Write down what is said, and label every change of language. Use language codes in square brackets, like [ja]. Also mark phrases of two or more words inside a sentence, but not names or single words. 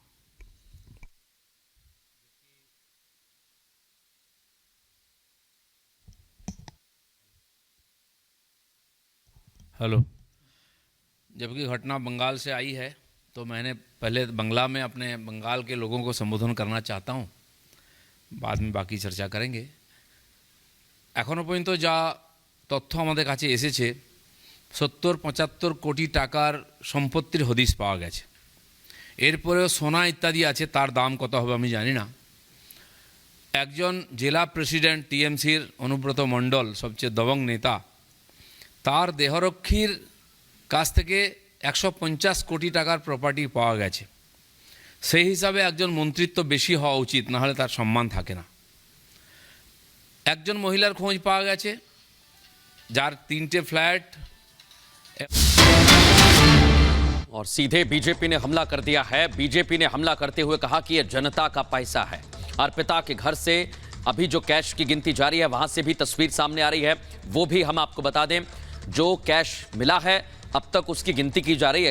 [hi] हेलो। जबकि घटना बंगाल से आई है तो मैंने पहले बंगला में अपने बंगाल के लोगों को संबोधन करना चाहता हूँ, बाद में बाकी चर्चा करेंगे। [bn] এখনো পর্যন্ত যা তথ্য আমাদের কাছে এসেছে 70-75 কোটি টাকার সম্পত্তির হদিস পাওয়া গেছে। এরপরেও সোনা ইত্যাদি আছে, তার দাম কত হবে আমি জানি না। একজন জিলা প্রেসিডেন্ট টিএমসির অনুব্রত মণ্ডল, সবচেয়ে দবং নেতা, তার দেহরক্ষীর কাছ থেকে 150 কোটি টাকার প্রপার্টি পাওয়া গেছে। সেই হিসাবে একজন মন্ত্রিত্ব বেশি হওয়া উচিত, না হলে তার সম্মান থাকে না। একজন মহিলার খোঁজ পাওয়া গেছে যার 3টে ফ্ল্যাট। [hi] और सीधे बीजेपी ने हमला कर दिया है। बीजेपी ने हमला करते हुए कहा कि यह जनता का पैसा है। अर्पिता के घर से अभी जो कैश की गिनती जारी है, वहां से भी तस्वीर सामने आ रही है, वो भी हम आपको बता दें। जो कैश मिला है अब तक उसकी गिनती की जा रही है।